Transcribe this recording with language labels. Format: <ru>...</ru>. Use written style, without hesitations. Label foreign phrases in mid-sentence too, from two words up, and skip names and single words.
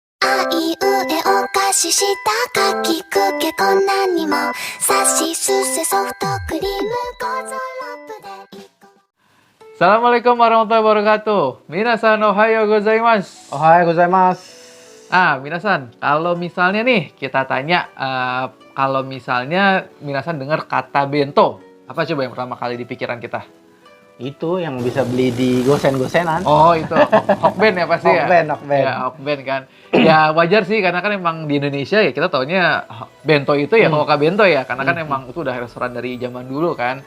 <ar>い上お菓子したかきくけこんなにもさしすせソフトクリームゴゾロップで السلام عليكم ورحمة الله وبركاته.</ar> <ja>皆さんおはようございます. おはようございます.</ja> <id>Minasan, kalau misalnya nih kita tanya, kalau misalnya minasan dengar kata bento, apa coba yang pertama kali di pikiran kita? Itu yang bisa beli di gosen-gosenan. Oh, itu Hokben ya pasti ya? Hokben. Ya, Hokben kan. Ya wajar sih, karena kan emang di Indonesia ya kita taunya bento itu ya Hoka Bento ya, karena kan emang itu udah restoran dari zaman dulu kan.</id>